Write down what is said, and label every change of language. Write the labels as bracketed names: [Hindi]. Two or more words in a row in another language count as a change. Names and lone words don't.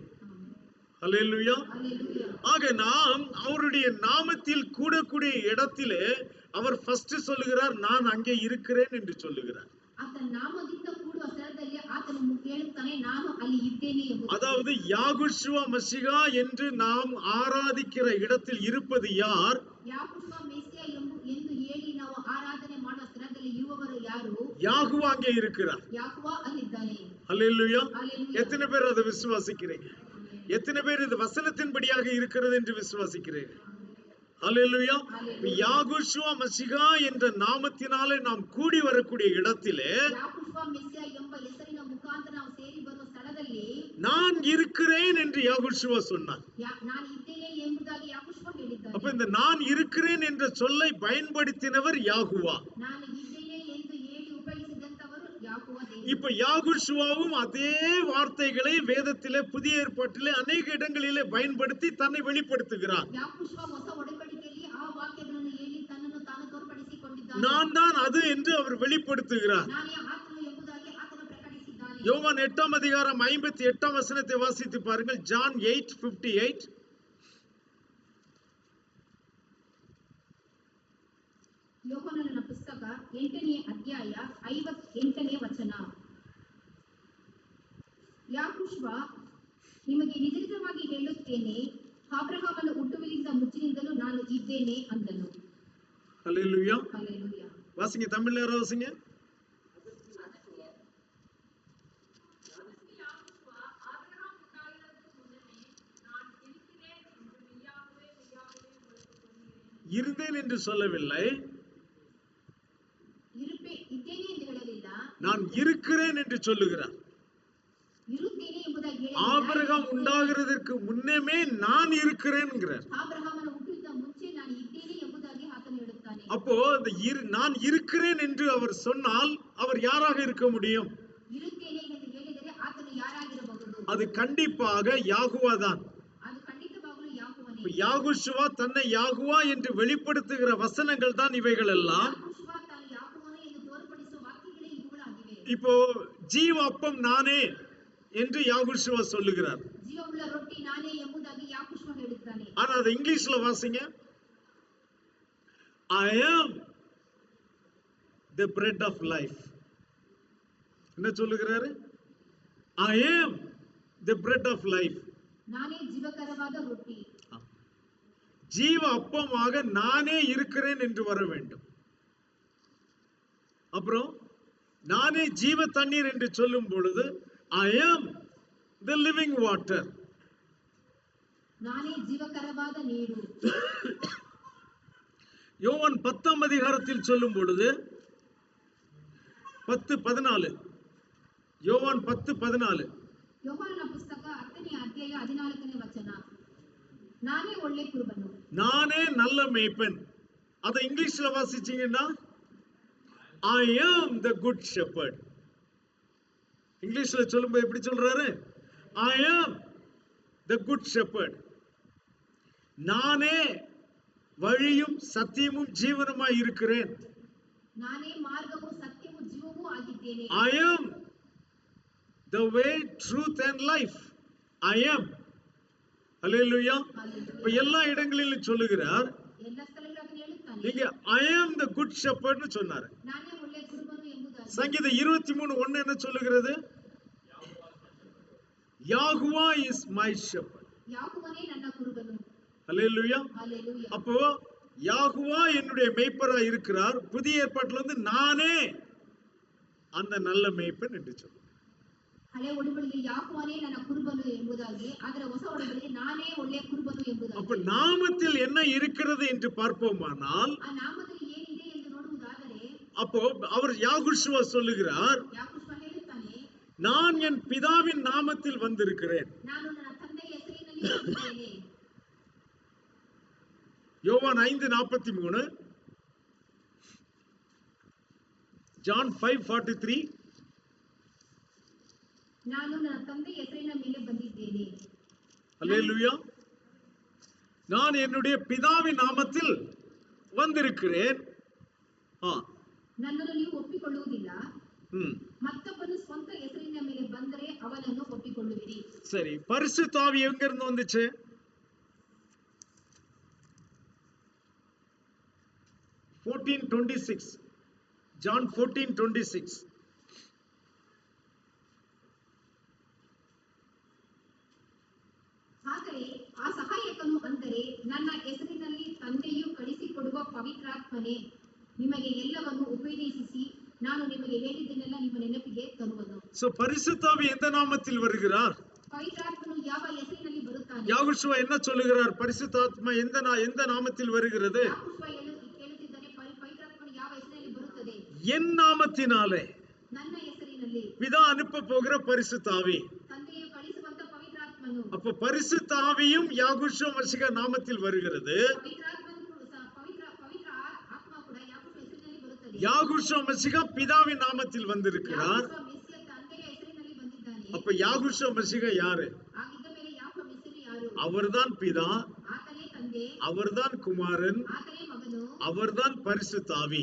[Tamil] ஹல்லேலூயா. ஆக நாம் அவருடைய நாமத்தில் கூடக்கூடிய இடத்திலே அவர் ஃபர்ஸ்ட் சொல்லுகிறார், நான் அங்கே இருக்கிறேன் என்று சொல்லுகிறார். [Kannada] ಆತನ ನಾಮದಿಂದ ಕೂಡುವ ಸ್ಥಳದಲ್ಲಿ ಆತನು ಹೇಳುತ್ತಾನೆ, ನಾನು ಅಲ್ಲಿ ಇದ್ದೇನೆ ಎಂಬುದು. [Tamil] அதாவது யாகுஷுவ மசீஹா என்று நாம் ஆராதிக்கிற இடத்தில் இருப்பது யார்? [Kannada] ಯಾಕೋಬ ಮೆಸ್ಸಿಯ ಎಂದು ಹೇಳಿ ನಾವು ಆರಾಧನೆ ಮಾಡುವ ಸ್ಥಳದಲ್ಲಿ ಇರುವವರು ಯಾರು? [Tamil] யாகுவா அங்கே இருக்கிறார். [Kannada] ಯಾಕೋಬ ಅಲ್ಲಿದ್ದಾನೆ. [Tamil] ஹல்லேலூயா. ஹல்லேலூயா. எத்தனை பேர் அதை விசுவாசிக்கிறீங்க? எத்தனை பேர் இது வசனத்தின்படியாக இருக்கிறது என்று விசுவாசிக்கிறீர்கள்? ஹல்லேலூயா. யாகுஷுவ மசீஹா என்ற நாமத்தினாலே நாம் கூடி வரக்கூடிய இடத்திலே [Kannada] ಯಾಕೋಬ ಮೆಸ್ಸಿಯ ಎಂಬ ಹೆಸರಿನ ಮುಖಾಂತರ ನಾವು ಸೇರಿ ಬರುವ ಸ್ಥಳದಲ್ಲಿ [Tamil] நான் இருக்கிறேன் என்று யாகுஷுவ சொன்னார். [Kannada] ನಾನು ಇದ್ದೇನೆ ಎಂಬುದಾಗಿ ಯಾಕೋಬ ಹೇಳಿದ್ದಾನೆ. [Tamil] அப்ப இந்த நான் இருக்கிறேன் என்ற சொல்லை பயன்படுத்தினவர் யாகுவா. [Kannada] ನಾನು ಇದ್ದೇನೆ ಎಂದು ಹೇಳಿ ಉಪಯೋಗಿಸಿದಂತವರು ಯಾಕೋಬ. [Tamil] இப்ப யாகுஷுவாவும் அதே வார்த்தைகளை வேதத்திலே புதிய ஏற்பாட்டிலே அநேக இடங்களிலே பயன்படுத்தி தன்னை வெளிப்படுத்துகிறார். [Kannada] ಯಾಕೋಬ ಹೊಸ ಒಡಂಬಡಿಕೆಯಲ್ಲಿ ಆ ವಾಕ್ಯಗಳನ್ನು ಹೇಳಿ ತನ್ನನ್ನು ತಾನು ತೋರ್ಪಡಿಸಿಕೊಂಡಿದ್ದಾನೆ. [Tamil] நான் தான் அது என்று அவர் வெளிப்படுத்துகிறார். [Kannada] ನಾನೇ ಆತನು ಎಂಬುದಾಗಿ ಆತನು ಪ್ರಕಟಿಸಿದ್ದಾನೆ. [Tamil] யோவான் 8ஆம் அதிகாரம் 58ஆம் வசனத்தை வாசித்து பாருங்கள். ஜான் 8:58. [Kannada] ಯೋಹಾನನ ಪುಸ್ತಕ 8ನೇ ಅಧ್ಯಾಯ 58ನೇ ವಚನ. ಯಾಕೋಬ, ನಿಮಗೆ ನಿಜವಾಗಿ ಹೇಳುತ್ತೇನೆ, ಅಬ್ರಹಾಮನ ಹುಟ್ಟುವಿನಿಂದ ಮುಂಚಿನಿಂದಲೂ ನಾನು ಇದ್ದೇನೆ ಅಂದನು. [Tamil] ஹல்லேலூயா. [Kannada] ಹಲ್ಲೆಲೂಯಾ. [Tamil] வாசிங்க, தமிழ்ல யாராவது வாசிங்க. இருந்தேன் என்று சொல்லவில்லை, [Kannada] ಇದ್ದೇನೆ ಎಂದು ಹೇಳಲಿಲ್ಲ, [Tamil] நான் இருக்கிறேன் என்று சொல்லுகிறார். [Kannada] ಇರುತ್ತೇನೆ ಎಂಬುದಾಗಿ ಹೇಳಲಿಲ್ಲ. [Tamil] ஆபிரகாம் உண்டாகிறதற்கு முன்னமே நான் இருக்கிறேன்ங்கிறார். [Kannada] ಅಬ್ರಹಾಮನ ಹುಟ್ಟಿದ ಮುಂಚೆ ನಾನು ಇದ್ದೇನೆ ಎಂಬುದಾಗಿ ಆತನು ಹೇಳುತ್ತಾನೆ. [Tamil] அப்போ நான் இருக்கிறேன் என்று அவர் சொன்னால் அவர் யாராக இருக்க முடியும்? [Kannada] ಇರುತ್ತೇನೆ ಎಂದು ಹೇಳಿದರೆ ಆತನು ಯಾರಾಗಿರಬಹುದು? [Tamil] அது கண்டிப்பாக யாகுவா தான். [Kannada] ಅದು ಖಂಡಿತವಾಗಲೂ ಯಾಕೋಬನೇ. [Tamil] யாகுஷுவா தன்னை யாகுவா என்று வெளிப்படுத்துகிற வசனங்கள் தான் இவைகள் எல்லாம். [Kannada] ಯಾಕೋಬ ತಾನು ಯಾಕೋಬನೇ ಎಂದು ತೋರ್ಪಡಿಸುವ ವಾಕ್ಯಗಳೇ ಇವುಗಳಾಗಿವೆ. [Tamil] இப்போ ஜீவ அப்பம் நானே என்று யாகுஷுவா சொல்லுகிறார். [Kannada] ಜೀವವುಳ್ಳ ರೊಟ್ಟಿ ನಾನೇ ಎಂಬುದಾಗಿ ಯಾಕೋಬ ಹೇಳುತ್ತಾನೆ. [Tamil] ஆனா அது இங்கிலீஷ்ல வாசிங்க. [English] I am the bread of life. [Tamil] என்ன சொல்லுகிறாரு? [English] I am the bread of life. [Kannada] ನಾನೇ ಜೀವಕರವಾದ ರೊಟ್ಟಿ. [Tamil] ஜீவ அப்பமாக நானே இருக்கிறேன் என்று வர வேண்டும். அப்புறம் நானே ஜீவ தண்ணீர் என்று சொல்லும் பொழுது [English] I am the living water. [Kannada] ನಾನೇ ಜೀವಕರವಾದ ನೀರು. [Tamil] யோவான் 10ஆம் அதிகாரத்தில் சொல்லும் பொழுது 10:14, யோவான் 10:14, [Kannada] ಯೋಹಾನನ ಪುಸ್ತಕ 10ನೇ ಅಧ್ಯಾಯ 14ನೇ ವಚನ. ನಾನೇ ಒಳ್ಳೆ ಕುರುಬನು. [Tamil] நானே நல்ல மேய்ப்பன். அதை இங்கிலீஷ்ல வாசிச்சீங்கன்னா [English] I am the good shepherd. [Tamil] இங்கிலீஷ்ல சொல்லும்போது எப்படி சொல்றாரு? [English] I am the good shepherd. [Tamil] நானே வழியும் சத்தியமும் ஜீவனுமாய் இருக்கிறேன். [Kannada] ನಾನೇ ಮಾರ್ಗವೂ ಸತ್ಯವೂ ಜೀವವೂ ಆಗಿದ್ದೇನೆ. [English] I am the way, truth and life. I am. [Tamil] ஹல்லேலூயா. இப்ப எல்லா இடங்களிலும் சொல்லுகிறார். [Kannada] ಎಲ್ಲ ಸ್ಥಳಗಳಲ್ಲಿ ಹೇಳುತ್ತಾನೆ. [Tamil] இங்க [English] I am the good shepherd [Tamil] னு சொன்னாரு. [Kannada] ನಾನೇ ಒಳ್ಳೆ ಕುರುಬನು ಎಂಬುದಾಗಿ. [Tamil] சங்கீதம் 23:1 என்ன சொல்லுகிறது? யாகுவா [English] is my shepherd. [Kannada] ಯಾಕೋಬನೇ ನನ್ನ ಕುರುಬನು. [Tamil] ஹல்லேலூயா. [Kannada] ಹಲ್ಲೆಲೂಯಾ. [Tamil] அப்போ யாகுவா என்னுடைய மேய்ப்பரா இருக்கிறார். புதிய ஏற்பாட்டுல வந்து நானே அந்த நல்ல மேய்ப்பன் என்று சொல்றார். [Kannada] ಹಳೆ ಒಡಂಬಡಿಕೆಯಲ್ಲಿ ಯಾಕೋಬನೇ ನನ್ನ ಕುರುಬನು ಎಂಬುದಾಗಿ, ಆದರೆ ಹೊಸ ಒಡಂಬಡಿಕೆಯಲ್ಲಿ ನಾನೇ ಒಳ್ಳೆ ಕುರುಬನು ಎಂಬುದಾಗಿ. [Tamil] அப்ப நாமத்தில் என்ன இருக்கிறது என்று பார்ப்போமானால், [Kannada] ಆ ನಾಮದಲ್ಲಿ ಏನಿದೆ ಎಂದು ನೋಡುವುದಾದರೆ, [Tamil] அப்போ அவர் யாகுஷுவா சொல்லுகிறார், [Kannada] ಯಾಕೋಬ ಹೇಳುತ್ತಾನೆ, [Tamil] நான் என் பிதாவின் நாமத்தில் வந்திருக்கிறேன். [Kannada] ನಾನು ನನ್ನ ತಂದೆಯ ಹೆಸರಿನಲ್ಲಿ ಬಂದಿದ್ದೇನೆ. [Tamil] யோவான் 5:43, ஜான் 5:43, [Kannada] ನಾನು ನನ್ನ ತಂದೆಯ ಹೆಸರಿನ ಮೇಲೆ ಬಂದಿದ್ದೇನೆ. [Tamil] அல்லேலூயா. நான் என்னுடைய பிதாவின் நாமத்தில் வந்திருக்கிறேன். [Kannada] ನನ್ನನ್ನು ನೀವು ಒಪ್ಪಿಕೊಳ್ಳುವುದಿಲ್ಲ. ம், ಮತ್ತೊಬ್ಬನು ಸ್ವಂತ ಹೆಸರಿನ ಮೇಲೆ ಬಂದರೆ ಅವನನ್ನು ಒಪ್ಪಿಕೊಳ್ಳುವಿರಿ. [Tamil] சரி. பரிசுத்த ஆவி எங்க இருந்து வந்துச்சு? John 14:26. [Kannada] ಆದರೆ ಆ ಸಹಾಯಕನು ಅಂದರೆ ನನ್ನ ಹೆಸರಿನಲ್ಲಿ ತಂದೆಯು ಕಳಿಸಿಕೊಡುವ ಪವಿತ್ರಾತ್ಮನೇ ನಿಮಗೆ ಎಲ್ಲವನ್ನು ಉಪದೇಶಿಸಿ ನಾನು ನಿಮಗೆ ಹೇಳಿದ್ದನ್ನೆಲ್ಲ ನಿಮ್ಮ ನೆನಪಿಗೆ ತರುವನು. [Tamil] சோ பரிசுத்த ஆவி எந்த நாமத்தில் வருகிறார்? [Kannada] ಪವಿತ್ರಾತ್ಮನು ಯಾವ ಹೆಸರಿನಲ್ಲಿ ಬರುತ್ತಾನೆ? [Tamil] யாகுஷுவா என்ன சொல்லுகிறார்? பரிசுத்த ஆத்மா எந்த நாமத்தில் வருகிறது? [Kannada] ಯಾಕೋಬ ಹೇಳುತ್ತಿದ್ದಾನೆ, ಪವಿತ್ರಾತ್ಮನು ಯಾವ ಹೆಸರಿನಲ್ಲಿ ಬರುತ್ತದೆ? [Tamil] என் நாமத்தினாலே. [Kannada] ನನ್ನ ಹೆಸರಿನಲ್ಲಿ. [Tamil] பிதா அனுப்ப போகிற பரிசுத்த ஆவி. [Kannada] ತಂದೆಯು ಕಳಿಸುವಂತ ಪವಿತ್ರಾತ್ಮನು. [Tamil] அப்ப பரிசுத்த ஆவியும் யாகுஷுவா மசிஹா நாமத்தில் வருகிறது. யாகுஷுவா மசிஹா பிதாவின் நாமத்தில் வந்திருக்கிறார். அப்ப யாகுஷுவா மசிஹா யாரு? அவர்தான் பிதா, அவர்தான் குமாரன், அவர்தான் பரிசுத்த ஆவி.